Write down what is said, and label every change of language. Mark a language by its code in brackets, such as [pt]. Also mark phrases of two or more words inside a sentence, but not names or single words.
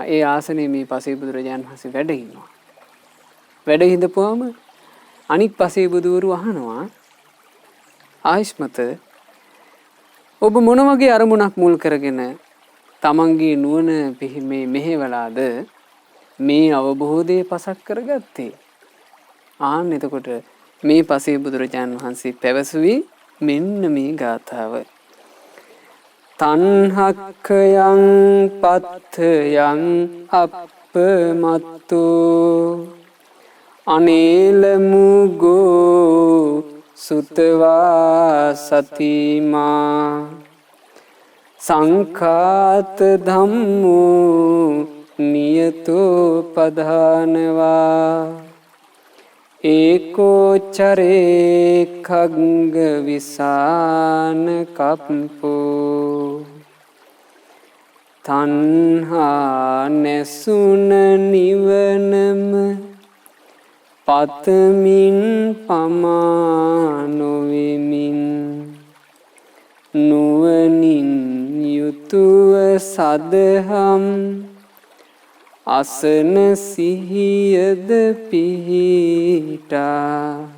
[si] ඒ ආසනයේ මේ පසේ බුදුරජාණන් වහන්සේ වැඩ ඉන්නවා. වැඩ හිඳපුවම අනික් පසේ බුදුවරු අහනවා ආයිස්මත ඔබ මොන වගේ අරමුණක් මුල් කරගෙන තමන්ගේ නුවණ මේ මෙහෙवलाද මේ අවබෝධයේ පසක් කරගත්තේ? ආන්න එතකොට මේ පසේ බුදුරජාණන් වහන්සේ පැවසුවේ මෙන්න මේ ගාථාව. [pi] තණ්හක්ඛයං පත්තයං අප්පමත්තෝ අනේල මුගෝ සුතවා සතිමා සංඛාත ධම්මෝ නියතෝ පධානවා ඒකෝ චරේ khග්ග විසාන කප්පෝ [si] තණ්හා නැසුන නිවනම පතමින් පමානොවෙමින් නුවණින් යුතුව සදහම් අසන සිහියද පිහිටා